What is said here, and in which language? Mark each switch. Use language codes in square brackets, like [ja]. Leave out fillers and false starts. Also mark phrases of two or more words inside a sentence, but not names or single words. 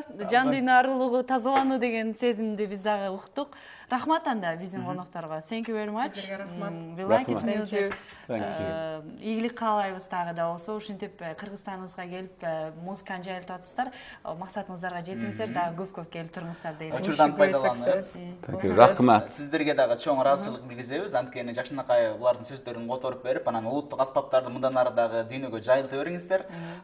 [ky] Жан дүйнө арылугу, тазалануу деген сезимди биз дагы уктук. Рахмат анда биздин конокторго. [en] Thank you very much. We like it music. [ky] Ийгилик каалайбыз дагы да болсо, ушинтип Кыргызстаныбызга келип музыканы жайылтып атасыздар. Максатыңыздарга жетиңиздер, дагы көп келип туруңуздар дейли. Учурдан пайдаланып. Рахмат. Сиздерге дагы чоң ыраазычылык билгизебиз. Анткени жакшынакай булардын сөздөрүн которуп берип, анан улуттук аспаптарды мындан ары дагы дүйнөгө жайылта бериңиздер.